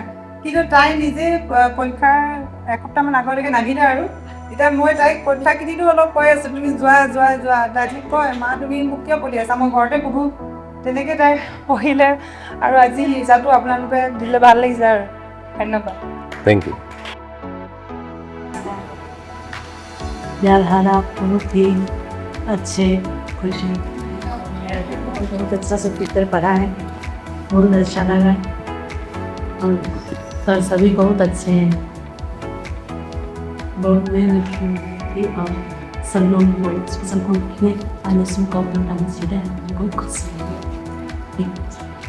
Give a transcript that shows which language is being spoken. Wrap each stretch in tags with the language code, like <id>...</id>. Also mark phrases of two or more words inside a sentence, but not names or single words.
<as>কিন্তু তাই নিজে পৰীক্ষাৰ এসপ্তাহমান আগলৈকে নাহিলে আৰু এতিয়া মই তাইক পৰীক্ষাখিনিতো অলপ কৈ আছোঁ তুমি যোৱা। তাই ঠিক কয় মা তুমি মোক কিয় পঢ়ি আছা, মই ঘৰতে পঢ়োঁ। তেনেকৈ তাই পঢ়িলে আৰু আজি ৰিজাল্টটো আপোনালোকে দিলে ভাল লাগিছে আৰু ধন্যবাদ।</as> <en>Thank you.</en> <hi>विद्याधारा बहुत ही अच्छे खुशी बहुत अच्छा सब टीचर पढ़ा है, बहुत अच्छा लगा। और सर सभी बहुत अच्छे हैं, बहुत मेहनत की और सब लोग आने से बहुत खुशी है।</hi>